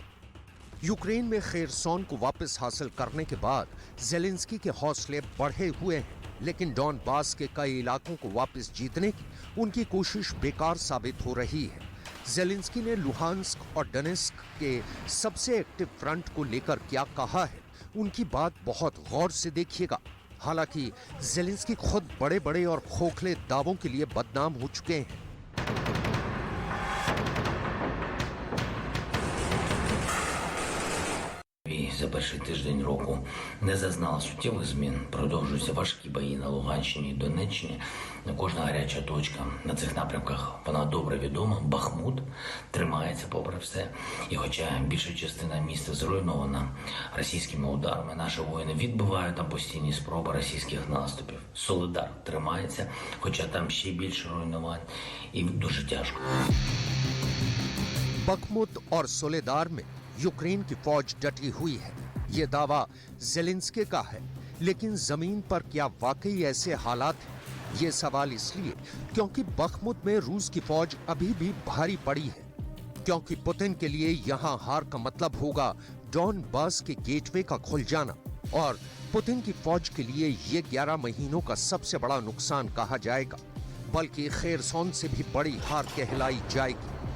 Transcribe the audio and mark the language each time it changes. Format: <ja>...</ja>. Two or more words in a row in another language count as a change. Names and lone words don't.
<hi>यूक्रेन में खेरसोन को वापस हासिल करने के बाद ज़ेलेंस्की के हौसले बढ़े हुए हैं, लेकिन डॉनबास के कई इलाकों को वापस जीतने की उनकी कोशिश बेकार साबित हो रही है। ज़ेलेंस्की ने लुहांस्क और डोनेस्क के सबसे</hi> <en>active front</en> <hi>को लेकर क्या कहा है, उनकी बात बहुत गौर से देखिएगा। हालांकि ज़ेलेंस्की खुद बड़े बड़े और खोखले दावों के लिए बदनाम हो चुके हैं।</hi> <uk>За перший тиждень року не зазнала суттєвих змін. Продовжуються важкі бої на Луганщині і Донеччині. Кожна гаряча точка на цих напрямках, вона добре відома. Бахмут тримається попри все. І хоча більша частина міста зруйнована російськими ударами, наші воїни відбивають там постійні спроби російських наступів. Солидар тримається, хоча там ще більше руйнувань і дуже тяжко.</uk> <hi>बखमुत और सोलेदार में यूक्रेन की फौज डटी हुई है। ये दावा ज़ेलेंस्की का है, लेकिन जमीन पर क्या वाकई ऐसे हालात हैं? ये सवाल इसलिए क्योंकि बखमुत में रूस की फौज अभी भी भारी पड़ी है, क्योंकि पुतिन के लिए यहां हार का मतलब होगा डॉनबास के गेटवे का खुल जाना, और पुतिन की फौज के लिए ये 11 महीनों का सबसे बड़ा नुकसान कहा जाएगा, बल्कि खेरसोन से भी बड़ी हार कहलाई जाएगी।</hi>